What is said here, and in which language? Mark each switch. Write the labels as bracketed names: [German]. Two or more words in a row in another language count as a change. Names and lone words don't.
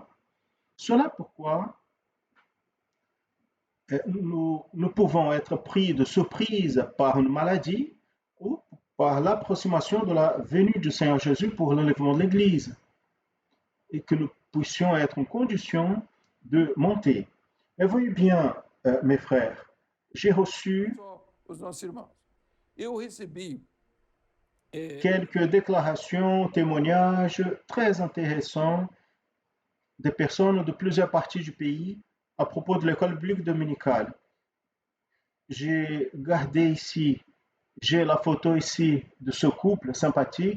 [French] Cela pourquoi nous pouvons être pris de surprise par une maladie ou par l'approximation de la venue du Seigneur Jésus pour l'enlèvement de l'Église, et que nous puissions être en condition de monter. Et voyez bien, mes frères, j'ai reçu [Portuguese] Só os nossos irmãos. Eu recebi [French] quelques déclarations, témoignages très intéressants des personnes de plusieurs parties du pays à propos de l'école biblique dominicale. J'ai gardé ici, j'ai la photo ici de ce couple sympathique.